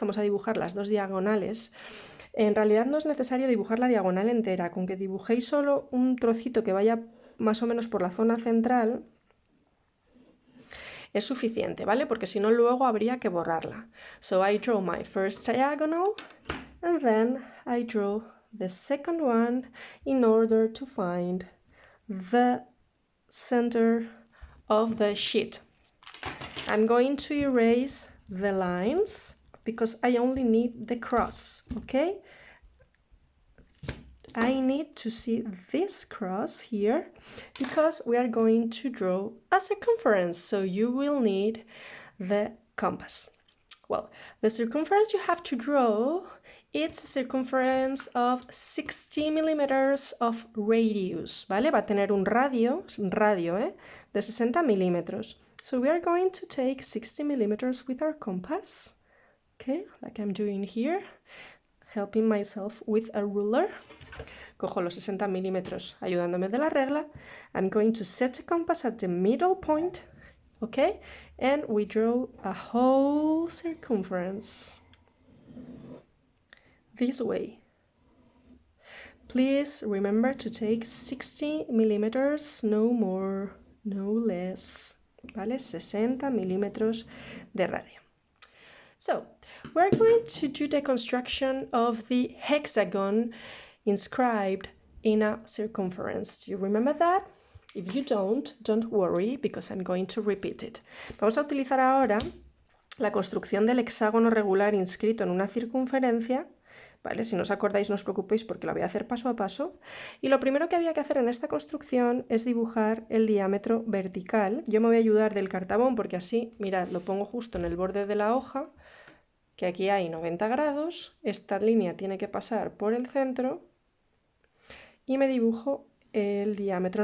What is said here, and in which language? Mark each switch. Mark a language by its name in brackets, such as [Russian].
[Spanish] Vamos a dibujar las dos diagonales. En realidad no es necesario dibujar la diagonal entera, con que dibujéis solo un trocito que vaya más o menos por la zona central es suficiente, ¿vale? Porque si no luego habría que borrarla. [English] So I draw my first diagonal and then I draw the second one in order to find the center of the sheet. I'm going to erase the lines because I only need the cross, okay? I need to see this cross here because we are going to draw a circumference, so you will need the compass. Well, the circumference you have to draw, it's a circumference of 60 millimeters of radius, ¿vale? [Spanish] Va a tener un radio de 60 milímetros. [English] So we are going to take 60 millimeters with our compass, okay, like I'm doing here, helping myself with a ruler. [Spanish] Cojo los 60 milímetros ayudándome de la regla. [English] I'm going to set the compass at the middle point, okay? And we draw a whole circumference this way. Please remember to take 60 millimeters, no more, no less, ¿vale? [Spanish] 60 milímetros de radio. [English] So, we're going to do the construction of the hexagon inscribed in a circumference. Do you remember that? If you don't worry, because I'm going to repeat it. [Spanish] Vamos a utilizar ahora la construcción del hexágono regular inscrito en una circunferencia, ¿vale? Si no os acordáis, no os preocupéis porque lo voy a hacer paso a paso. Y lo primero que había que hacer en esta construcción es dibujar el diámetro vertical. Yo me voy a ayudar del cartabón porque así, mirad, lo pongo justo en el borde de la hoja, que aquí hay 90 grados. Esta línea tiene que pasar por el centro y me dibujo el diámetro.